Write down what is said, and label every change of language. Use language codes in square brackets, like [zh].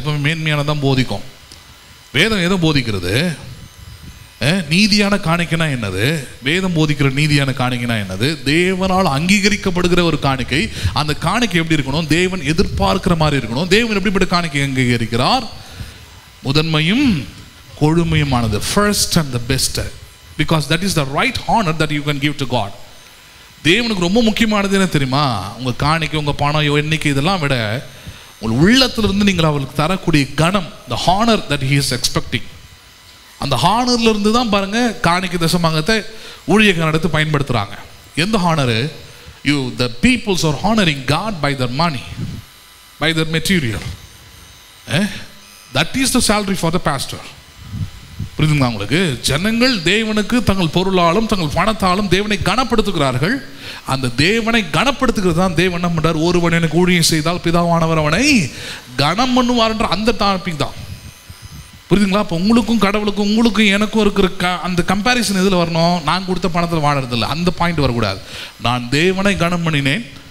[ta] எப்பவுமே மேன்மையானதான் போதிக்கும். வேதம் எதை போதிக்கிறது? நீதியான காணிக்கைனா என்னது? வேதம் போதிக்கிற நீதியான காணிக்கைனா என்னது? தேவனால் அங்கீகரிக்கப்படுகிற ஒரு காணிக்கை. அந்த காணிக்கை எப்படி இருக்கணும்? தேவன் எதிர்பார்க்கிற மாதிரி இருக்கணும். தேவன் எப்படிப்பட்ட காணிக்கை அங்கீகரிக்கிறார்? முதன்மையும் கொழுமையுமானது, [en] first and the best, because that is the right honor that you can give to God. [ta] தேவனுக்கு ரொம்ப முக்கியமானது என்ன தெரியுமா? உங்கள் காணிக்கை, உங்கள் பணம், எண்ணிக்கை இதெல்லாம் விட உங்கள் உள்ளத்திலிருந்து நீங்கள் அவளுக்கு தரக்கூடிய கணம், [en] the honor that he is expecting. [ta] அந்த ஹானர்ல இருந்து தான் பாருங்க காணிக்கை தசமாகத்தை ஊழியக்காரன் எடுத்து பயன்படுத்துறாங்க. எந்த honour? [en] the peoples are honoring God by their money, by their material. That is the salary for the pastor. [ta] புரியுதுங்களா உங்களுக்கு? ஜனங்கள் தேவனுக்கு தங்கள் பொருளாலும் தங்கள் பணத்தாலும் தேவனை கனப்படுத்துகிறார்கள். அந்த தேவனை கனப்படுத்துகிறது தான் தேவன் என்ன பண்றார்? ஒருவன் எனக்கு ஊழியம் செய்தால் பிதாவானவர் அவனை கனம் பண்ணுவார் என்ற அந்த டாபிக் தான். புரியுதுங்களா? அப்போ உங்களுக்கும் கடவுளுக்கும் உங்களுக்கும் எனக்கும் இருக்கிற அந்த கம்பேரிசன் எதில் வரணும்? நான் கொடுத்த பணத்தில் வாழறதில்லை, அந்த பாயிண்ட் வரக்கூடாது. நான் தேவனை கனம் பண்ணினேன்,